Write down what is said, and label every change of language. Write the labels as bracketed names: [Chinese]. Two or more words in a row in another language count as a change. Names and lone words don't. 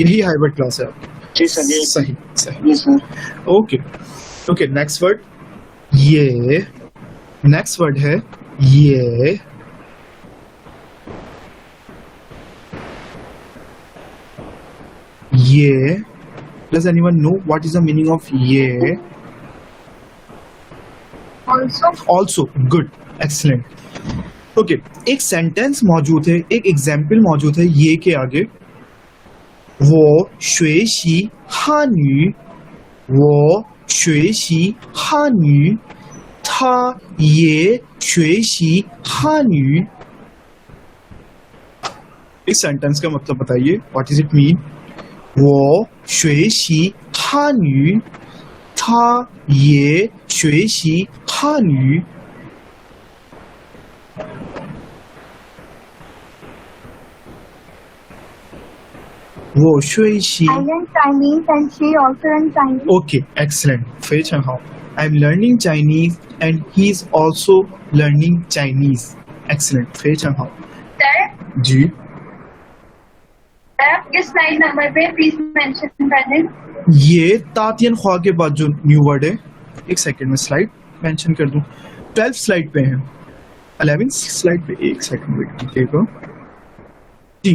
[Urdu] یہی [English] hybrid class [Urdu] ہے آپ کی. جی سر، یہ صحیح صحیح. جی سر. [English] Okay okay. Next word ye, next word hai ye. [Chinese] ये, [English] does anyone know what is the meaning of ये? ऑल्सो। Also, good, excellent. ओके, [Urdu] ایک سینٹینس موجود ہے، ایک ایگزامپل موجود ہے یے کے آگے. [Chinese] वो 学习汉语，我学习汉语，他也学习汉语。 [Urdu] اس سینٹینس کا مطلب بتائیے, [English] What is it mean? [Chinese] 我学习汉语，他也学习汉语。我学习 [English] I learn Chinese and she also learn Chinese. Okay, excellent. [Chinese] 非常好。 [English] I'm learning Chinese and he's also learning Chinese. Excellent. [Chinese] 非常好。 [Urdu] सर, जी, آپ کس [English] slide number [Urdu] پہ پلیز مینشن کر دیں. یہ [Chinese] 打电话 [Urdu] کے بعد جو [English] new word [Urdu] ہے، ایک سیکنڈ میں سلائیڈ مینشن کر دوں. 12 سلائیڈ پہ ہے، 11 سلائیڈ پہ، ایک [English] second wait [Urdu] کیجیے گا جی.